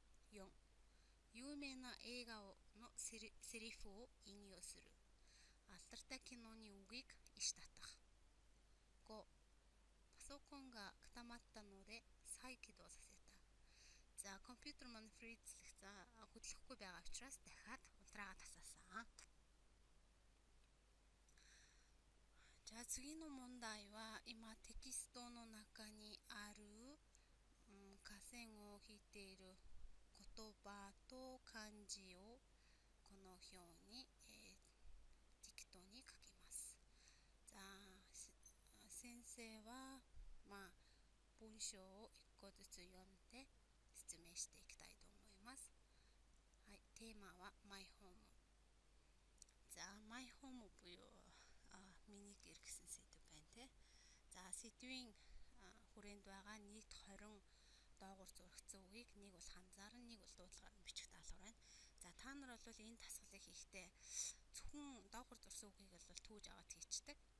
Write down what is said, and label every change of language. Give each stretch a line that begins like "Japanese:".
Japanese: 4、有名な映画のセリフを引用する.
Mongolian: Алдартай киноны үгийг иш татах.
Japanese: 5、パソコンが固まったので再起動させた.
Mongolian: За, компьютер маань хөдлөхгүй байгаа учраас дахиад унтраагаа тасаасан.
Japanese: じゃあ次の問題は今テキストの中にある、下線を引いている言葉と漢字をこの表に、適当に書きます。じゃあ先生は文章を1個ずつ読んで説明していきたいと思います。はい、テーマはマイホーム.
Mongolian: За,
English: my home
Mongolian: буюу миний гэр гэсэн сэдв байна те. За, сэдвийн хүрээнд байгаа нийт 20 доогуур зурагцсан үгийг нэг бол ханзаар, нэг бол дуудлагаар нь бичих даалгавар байна. За, та нар бол энэ дасгалыг хийхдээ зөвхөн доогуур зурсан үгийг бол түүж аваад хийчдэг.